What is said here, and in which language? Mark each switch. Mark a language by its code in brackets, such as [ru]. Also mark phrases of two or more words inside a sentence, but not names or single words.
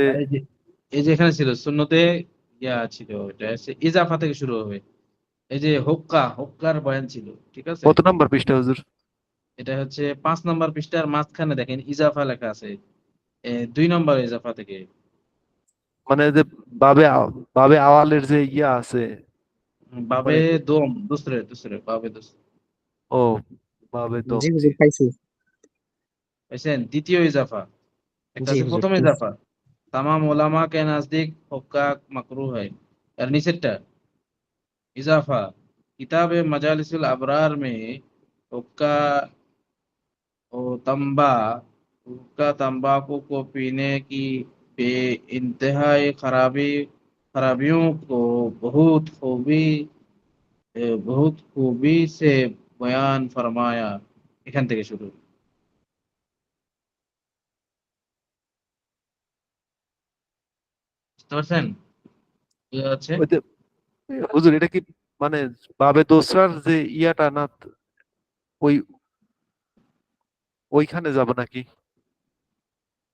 [bn] এই যে এই যে এখানে ছিল সুন্নতে, ইয়া ছিল, এটা হচ্ছে ইজাফা থেকে শুরু হবে। এই যে হুক্কার বয়ান ছিল, ঠিক আছে? কত নাম্বার পৃষ্ঠা হুজুর? এটা হচ্ছে 5 নম্বর পৃষ্ঠার মাঝখানে দেখেন ইজাফা লেখা আছে, 2 নম্বর ইজাফা থেকে। মানে যে বাবে বাবে আওয়ালের যে ইয়া আছে, বাবে মানে [ur] دوم، دوسرے بابے دوسرے. ও, বাবে দম, [bn] জি জি। হুজুর পাইছি। বুঝছেন? দ্বিতীয় ইজাফা, একটা জি আছে হুজুর প্রথম পাইছি। [ur] اضافہ، تمام علما کے نزدیک حقہ مکروہ ہے. [bn] আর নিচেরটা [ur] اضافہ، کتاب مجالس الابرار میں حقہ تمبا حقہ تمباکو کو پینے کی بے انتہائی خرابیوں کو بہت خوبی سے بیان فرمایا. [bn] এখান থেকে শুরু, বুঝতে পারছেন? কি আছে? ওই যে হুজুর, এটা কি মানে বাবে দোসরার যে ইয়াটা না, ওই ওইখানে যাব নাকি?